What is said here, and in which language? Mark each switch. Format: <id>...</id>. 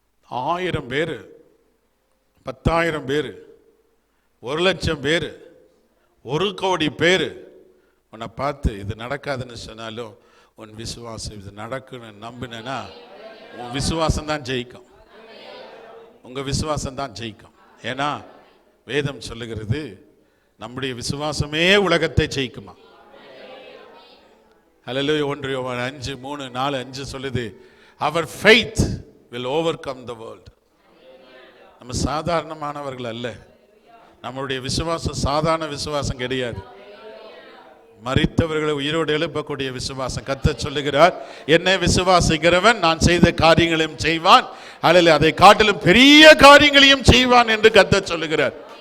<ta>1000 பேரு, 10,000 பேரு, 1,00,000 பேரு, 1,00,00,000 பேரு உன்னை பார்த்து இது நடக்காதுன்னு சொன்னாலும் உன் விசுவாசம் இது நடக்குன்னு நம்பினா உன் விசுவாசம் தான் ஜெயிக்கும். உங்க விசுவாசம் தான் ஜெயிக்கும். ஏன்னா வேதம் சொல்லுகிறது நம்முடைய விசுவாசமே உலகத்தை ஜெயிக்குமா. ஹல்லேலூயா. 1 யோவான் 5:3-4-5 சொல்லுது,</ta> <en>our faith will overcome the world.</en> <ta>நம்ம சாதாரணமானவர்கள் அல்ல. நம்முடைய விசுவாசம் சாதாரண விசுவாசம் கிடையாது. மரித்தவர்களை உயிரோடு எழுப்பக்கூடிய விசுவாசம். கர்த்தர் சொல்லுகிறார், என்னை விசுவாசிக்கிறவன் நான் செய்த காரியங்களையும் செய்வான், அல்லது அதை காட்டிலும் பெரிய காரியங்களையும் செய்வான் என்று கர்த்தர் சொல்லுகிறார்.</ta>